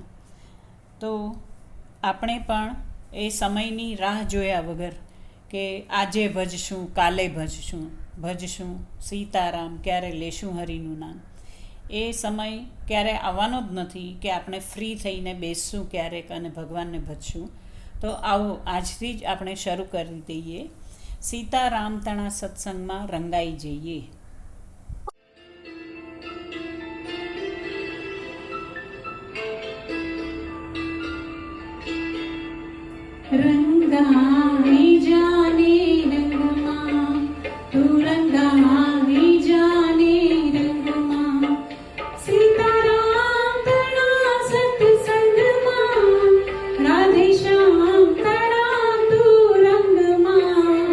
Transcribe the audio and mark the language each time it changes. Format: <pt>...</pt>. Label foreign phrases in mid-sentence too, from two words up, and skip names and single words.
<gu>તો આપણે પણ એ સમયની રાહ જોયા વગર કે આજે ભજશું, કાલે ભજશું સીતારામ, ક્યારે લેશું હરિનું નામ, એ સમય ક્યારે આવવાનો જ નથી કે આપણે ફ્રી થઈને બેસશું ક્યારેક અને ભગવાનને ભજશું. તો આવો આજથી જ આપણે શરૂ કરી દઈએ. સીતારામ તણા સત્સંગમાં રંગાઈ જઈએ. રંગાઈ જાને રંગમાં, તું રંગાઈ જાને રંગમાં, સીતારામ તણા સત્સંગમાં, રાધે શ્યામ તણા તું રંગમાં.</gu>